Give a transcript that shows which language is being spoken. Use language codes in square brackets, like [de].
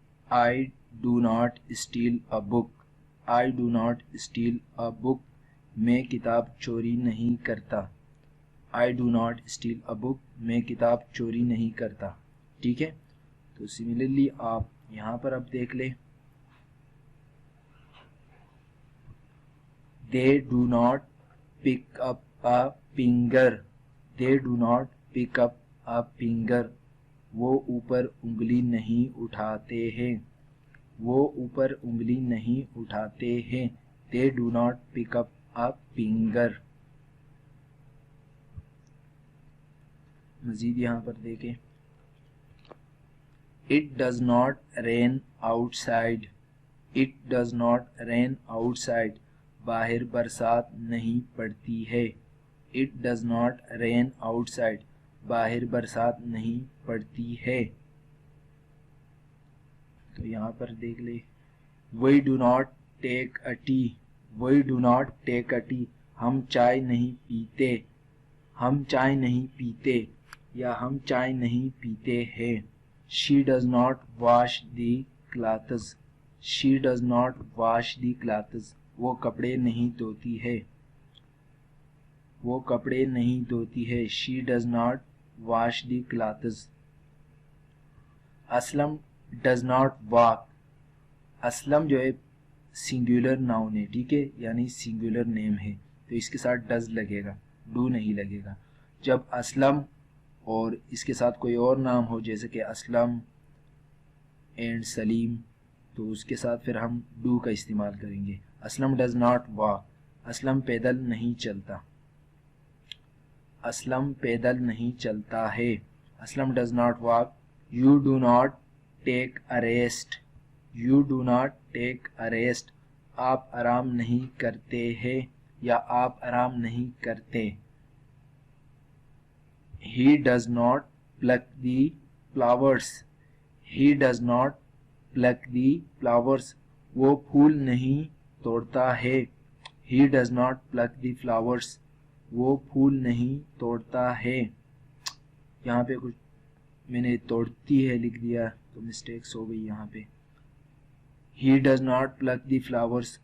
[en] I do not steal a book. I do not steal a book. [ur] میں کتاب چوری نہیں کرتا. [en] I do not steal a book. [ur] میں کتاب چوری نہیں کرتا. ٹھیک ہے؟ تو سملرلی آپ یہاں پر اب دیکھ لیں. [en] They do not pick up a finger. They do not pick up a finger. [ur] وہ اوپر انگلی نہیں اٹھاتے ہیں. وہ اوپر انگلی نہیں اٹھاتے ہیں. [en] They do not pick up a finger. [ur] مزید یہاں پر دیکھیں. [en] It does not rain outside. It does not rain outside. [ur] باہر برسات نہیں پڑتی ہے. [en] It does not rain outside. [ur] باہر برسات نہیں پڑتی ہے. تو یہاں پر دیکھ لیں. [en] We do not take a tea. We do not take a tea. [ur] ہم چائے نہیں پیتے. ہم چائے نہیں پیتے یا ہم چائے نہیں پیتے ہیں. [en] She does not wash the clothes. She does not wash the clothes. [ur] وہ کپڑے نہیں دھوتی ہے. وہ کپڑے نہیں دھوتی ہے. [en] She does not wash the clothes. Aslam does not walk. [ur] Aslam جو ہے سنگولر ناؤن ہے، ٹھیک ہے، یعنی سنگولر نیم ہے، تو اس کے ساتھ ڈز لگے گا، ڈو نہیں لگے گا. جب اسلم اور اس کے ساتھ کوئی اور نام ہو جیسے کہ اسلم اینڈ سلیم، تو اس کے ساتھ پھر ہم ڈو کا استعمال کریں گے. [en] Aslam does not walk. [ur] Aslam پیدل نہیں چلتا. اسلم پیدل نہیں چلتا ہے. [en] Aslam does not walk. You do not take a rest. You do not take a rest. [ur] آپ آرام نہیں کرتے ہیں یا آپ آرام نہیں کرتے. [en] He does not pluck the flowers. He does not pluck the flowers. [ur] وہ پھول نہیں توڑتا ہے. [en] He does not pluck the flowers. [ur] وہ پھول نہیں توڑتا ہے. یہاں پہ کچھ میں نے توڑتی ہے لکھ دیا تو مسٹیکس ہو گئی یہاں پہ. [en] He does not pluck the flowers.